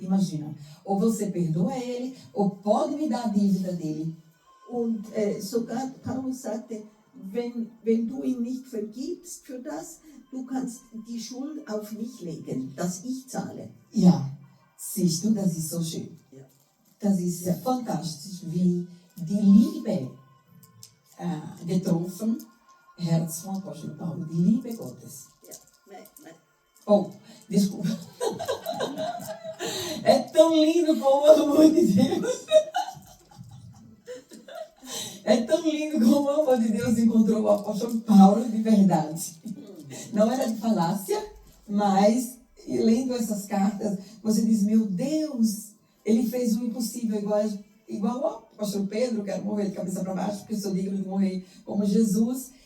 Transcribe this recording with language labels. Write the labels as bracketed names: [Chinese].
[Portuguese] Imagina, ou você perdoa ele, ou pode me dar a dívida dele. [German] Und sogar Paulus sagte, wenn du ihm nicht vergibst für das, du kannst die Schuld auf mich legen, dass ich zahle. Ja, siehst du, das ist so schön. Ja. Das ist fantastisch, wie die Liebe getroffen, Herz vom Apóstolo Paulo, die Liebe Gottes. Ja. Nein. [Portuguese] Oh, desculpa. É tão lindo como o amor de Deus. É tão lindo como o amor de Deus encontrou o apóstolo Paulo de verdade. Não era de falácia, mas lendo essas cartas, você diz, meu Deus, ele fez o impossível, igual o apóstolo Pedro, quero morrer de cabeça para baixo, porque sou digno de morrer como Jesus.